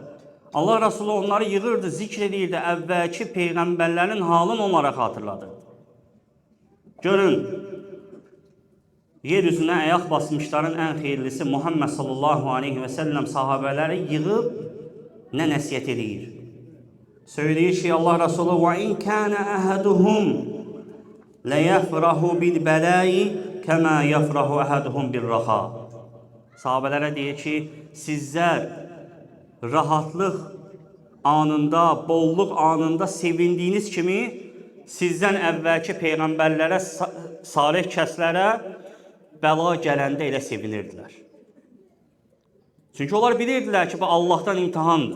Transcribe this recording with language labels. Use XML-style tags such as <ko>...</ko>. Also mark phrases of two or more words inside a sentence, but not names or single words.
<az>Allah Rasulü onları yığırdı, zikr edirdi, əvvəlki peyğəmbərlərin halını onlara xatırladı. Görün, yer üzünə ayaq basmışların ən xeyirlisi Muhammed</az> <ar>صلى الله عليه وسلم</ar> <az>sahabələri yığıb nə nəsiyyət edir? Söyləyir ki, Allah Rasulü</az> <ar>وَاِنْ كَانَ أَهَدُهُمْ لَيَفْرَهُ بِالْبَلَاءِ كَمَا يَفْرَهُ أَحَدُهُمْ بِالرَّخَاءِ.</ar> <az>Sahabələrə deyir ki, sizlər rahatlıq anında, bolluq anında sevindiyiniz kimi sizdən əvvəlki peyğəmbərlərə, salih kəslərə bəla gələndə elə sevinirdilər. Çünki onlar bilirdilər ki, bu Allahdan imtihandır.</az>